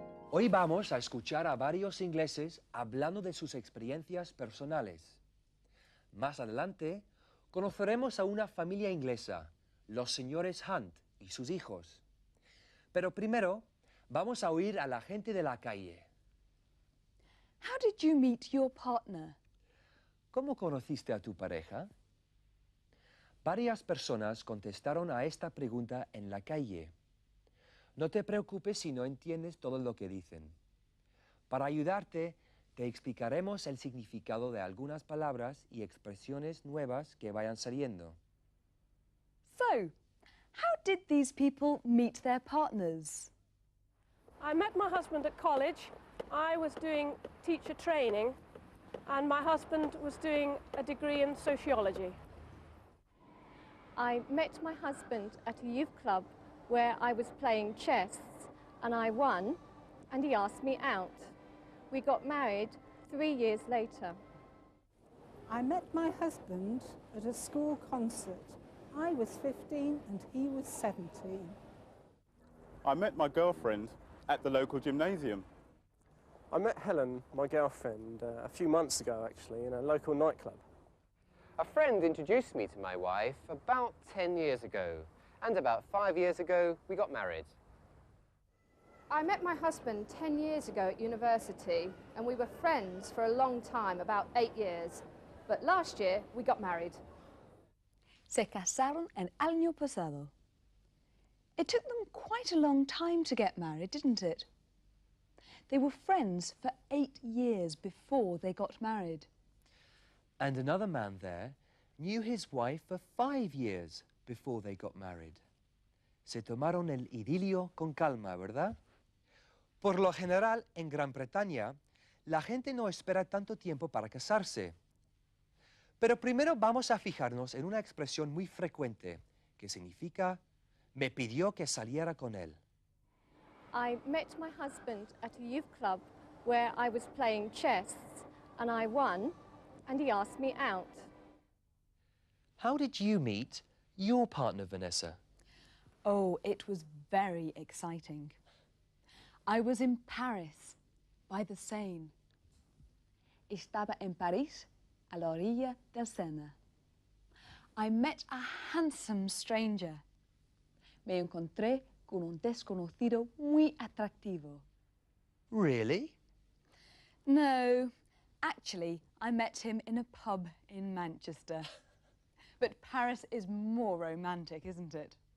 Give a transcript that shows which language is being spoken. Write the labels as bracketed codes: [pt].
[es] Hoy vamos a escuchar a varios ingleses hablando de sus experiencias personales. Más adelante, conoceremos a una familia inglesa, los señores Hunt y sus hijos. Pero primero, vamos a oír a la gente de la calle. [en] How did you meet your partner? [es] ¿Cómo conociste a tu pareja? Varias personas contestaron a esta pregunta en la calle. No te preocupes si no entiendes todo lo que dicen. Para ayudarte, te explicaremos el significado de algunas palabras y expresiones nuevas que vayan saliendo. [en] So, how did these people meet their partners? I met my husband at college. I was doing teacher training, and my husband was doing a degree in sociology. I met my husband at a youth club where I was playing chess and I won, and he asked me out. We got married 3 years later. I met my husband at a school concert. I was 15 and he was 17. I met my girlfriend at the local gymnasium. I met Helen, my girlfriend, a few months ago actually in a local nightclub. A friend introduced me to my wife about 10 years ago, and about 5 years ago we got married. I met my husband 10 years ago at university, and we were friends for a long time, about 8 years. But last year we got married. [es] Se casaron el año pasado. [en] It took them quite a long time to get married, didn't it? They were friends for 8 years before they got married. And another man there knew his wife for 5 years before they got married. [es] Se tomaron el idilio con calma, ¿verdad? Por lo general, en Gran Bretaña, la gente no espera tanto tiempo para casarse. Pero primero vamos a fijarnos en una expresión muy frecuente que significa me pidió que saliera con él. [en] I met my husband at a youth club where I was playing chess and I won, and he asked me out. How did you meet your partner, Vanessa? Oh, it was very exciting. I was in Paris, by the Seine. [es] Estaba en París, a la orilla del Sena. [en] I met a handsome stranger. [es] Me encontré con un desconocido muy atractivo. [en] Really? No, actually, I met him in a pub in Manchester. But Paris is more romantic, isn't it?